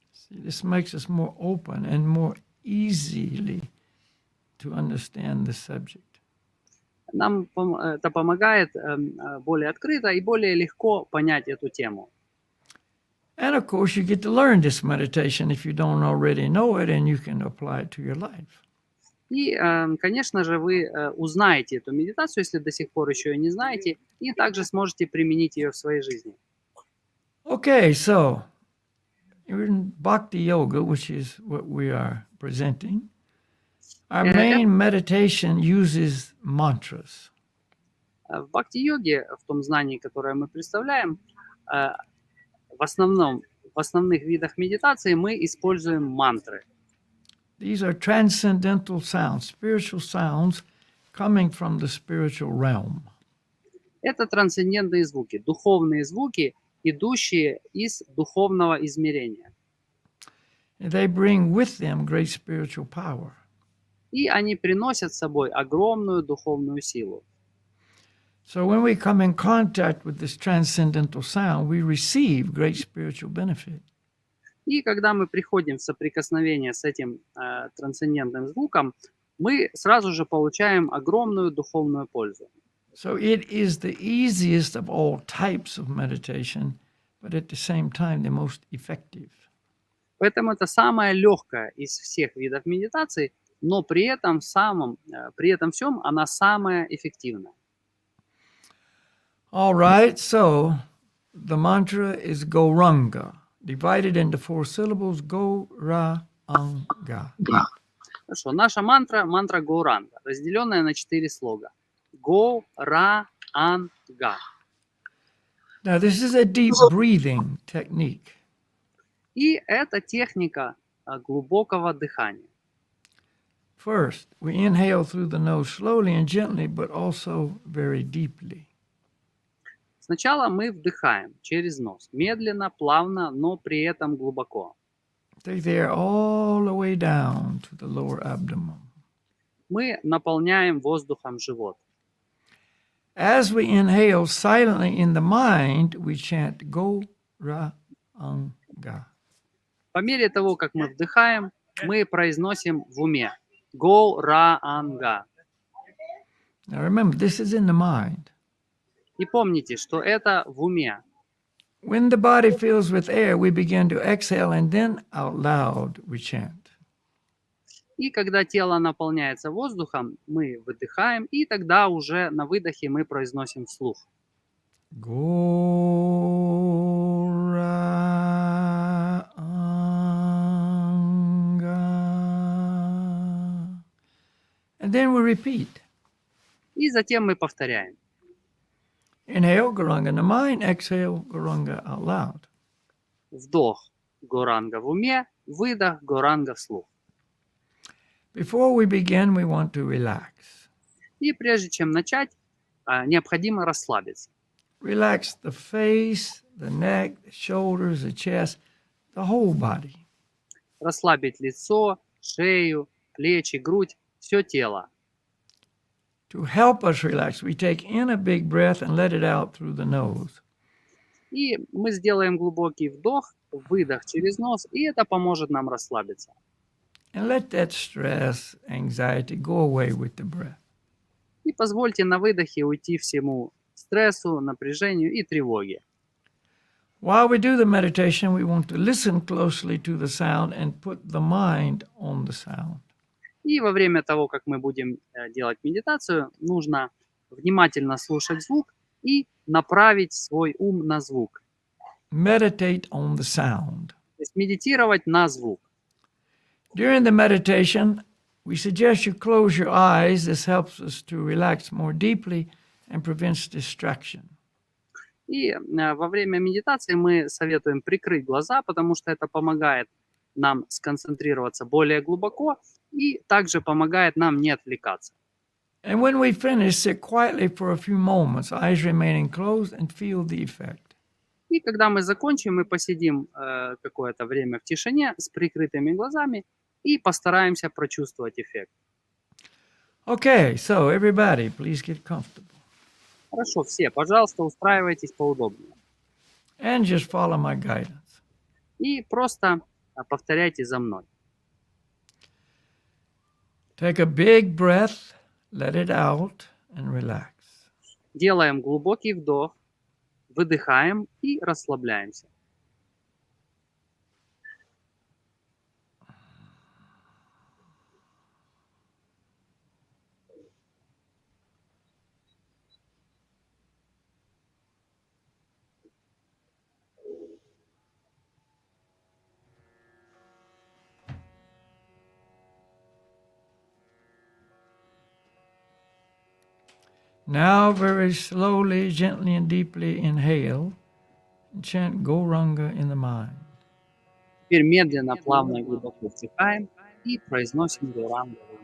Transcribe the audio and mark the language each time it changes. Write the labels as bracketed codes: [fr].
[en] This makes us more open and more easily to understand the subject. [ru] Нам это помогает более открыто и более легко понять эту тему. [en] And of course, you get to learn this meditation if you don't already know it, and you can apply it to your life. [ru] И, конечно же, вы узнаете эту медитацию, если до сих пор еще ее не знаете, и также сможете применить ее в своей жизни. [en] Okay, so in Bhakti Yoga, which is what we are presenting, our main meditation uses mantras. [ru] В бхакти-йоге, в том знании, которое мы представляем, в основных видах медитации мы используем мантры. [en] These are transcendental sounds, spiritual sounds coming from the spiritual realm. [ru] Это трансцендентные звуки, духовные звуки, идущие из духовного измерения. [en] And they bring with them great spiritual power. [ru] И они приносят с собой огромную духовную силу. [en] So when we come in contact with this transcendental sound, we receive great spiritual benefit. [ru] И когда мы приходим в соприкосновение с этим трансцендентным звуком, мы сразу же получаем огромную духовную пользу. [en] So it is the easiest of all types of meditation, but at the same time the most effective. [ru] Поэтому это самое легкое из всех видов медитации, но при этом всем она самая эффективная. [en] All right, so the mantra is Goranga, divided into 4 syllables, Go-Ra-Anga. [ru] Хорошо, наша мантра Горанга, разделенная на 4 слога. Го-Ра-Анга. [en] Now this is a deep breathing technique. [ru] И это техника глубокого дыхания. [en] First, we inhale through the nose slowly and gently, but also very deeply. [ru] Сначала мы вдыхаем через нос, медленно, плавно, но при этом глубоко. [en] Take the air all the way down to the lower abdomen. [ru] Мы наполняем воздухом живот. [en] As we inhale silently in the mind, we chant Go-Ra-Anga. [ru] По мере того, как мы вдыхаем, мы произносим в уме Го-Ра-Анга. [en] Now remember, this is in the mind. [ru] И помните, что это в уме. [en] When the body fills with air, we begin to exhale, and then out loud we chant. [ru] И когда тело наполняется воздухом, мы выдыхаем, и тогда уже на выдохе мы произносим вслух. [en] Goranga. And then we repeat. [ru] И затем мы повторяем. [en] Inhale, Goranga in the mind. Exhale, Goranga out loud. [ru] Вдох – Горанга в уме, выдох – Горанга вслух. [en] Before we begin, we want to relax. [ru] И прежде чем начать, необходимо расслабиться. [en] Relax the face, the neck, the shoulders, the chest, the whole body. [ru] Расслабить лицо, шею, плечи, грудь, все тело. [en] To help us relax, we take in a big breath and let it out through the nose. [ru] И мы сделаем глубокий вдох, выдох через нос, и это поможет нам расслабиться. [en] And let that stress, anxiety go away with the breath. [ru] И позвольте на выдохе уйти всему стрессу, напряжению и тревоге. [en] While we do the meditation, we want to listen closely to the sound and put the mind on the sound. [ru] И во время того, как мы будем делать медитацию, нужно внимательно слушать звук и направить свой ум на звук. [en] Meditate on the sound. [ru] То есть медитировать на звук. [en] During the meditation, we suggest you close your eyes. This helps us to relax more deeply and prevents distraction. [ru] И во время медитации мы советуем прикрыть глаза, потому что это помогает нам сконцентрироваться более глубоко и также помогает нам не отвлекаться. [en] And when we finish, sit quietly for a few moments, eyes remaining closed, and feel the effect. [ru] И когда мы закончим, мы посидим какое-то время в тишине с прикрытыми глазами и постараемся прочувствовать эффект. [en] Okay, so everybody, please get comfortable. [ru] Хорошо, все, пожалуйста, устраивайтесь поудобнее. [en] And just follow my guidance. [ru] И просто повторяйте за мной. [en] Take a big breath, let it out, and relax. [ru] Делаем глубокий вдох, выдыхаем и расслабляемся. [en] Now very slowly, gently and deeply inhale and chant Goranga in the mind. [ru] Теперь медленно, плавно и глубоко вдыхаем и произносим Горанга.